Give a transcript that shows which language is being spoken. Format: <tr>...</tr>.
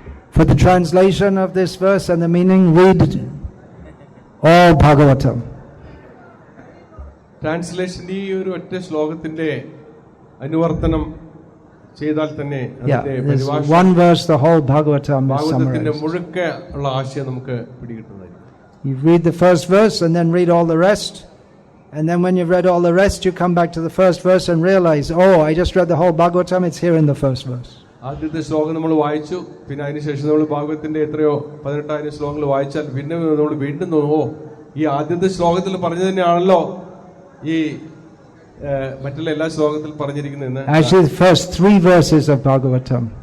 <en>For the translation of this verse and the meaning, read all Bhagavatam.</en> <ml>Translation ഈ ഒരു ഒറ്റ ശ്ലോകത്തിന്റെ അനുവർത്തനം ചെയ്താൽ തന്നെ</ml> <en>one verse the whole Bhagavatam is</en> <ml>ഭാഗവതത്തിന്റെ മുഴുക്കെ ഉള്ള ആശയം നമുക്ക് പിടികിട്ടുന്നതായിരിക്കും.</ml> <en>You read the first verse and then read all the rest, and then when you've read all the rest you come back to the first verse and realize, oh, I just read the whole Bhagavatam, it's here in the first verse.</en> <ml>ആദ്യത്തെ ശ്ലോകം നമ്മൾ വായിച്ചു, പിന്നെ അതിനുശേഷം നമ്മൾ ഭാഗവതത്തിന്റെ എത്രയോ 18,000 ശ്ലോകങ്ങൾ വായിച്ചാൽ പിന്നെ നമ്മൾ വീണ്ടും ഓ, ഈ ആദ്യത്തെ ശ്ലോകത്തിൽ പറഞ്ഞു തന്നെയാണല്ലോ ഈ മറ്റുള്ള എല്ലാ ശ്ലോകത്തിൽ പറഞ്ഞിരിക്കുന്നതെന്ന്.</ml> <en>Actually the first 3 verses of Bhagavatam,</en>